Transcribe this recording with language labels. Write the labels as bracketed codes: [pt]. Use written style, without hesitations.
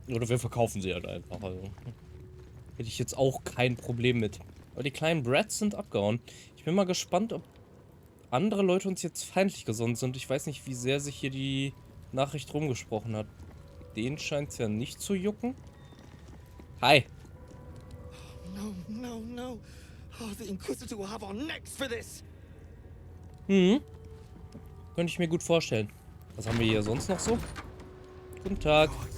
[de] Oder wir verkaufen sie halt einfach. Also hätte ich jetzt auch kein Problem mit. Aber die kleinen Brats sind abgehauen. Ich bin mal gespannt, ob andere Leute uns jetzt feindlich gesonnen sind. Ich weiß nicht, wie sehr sich hier die Nachricht rumgesprochen hat. Den scheint es ja nicht zu jucken. [en] Hi. No. Oh, the Inquisitor will have our necks for this. [de] Könnte ich mir gut vorstellen. Was haben wir hier sonst noch so? Guten Tag.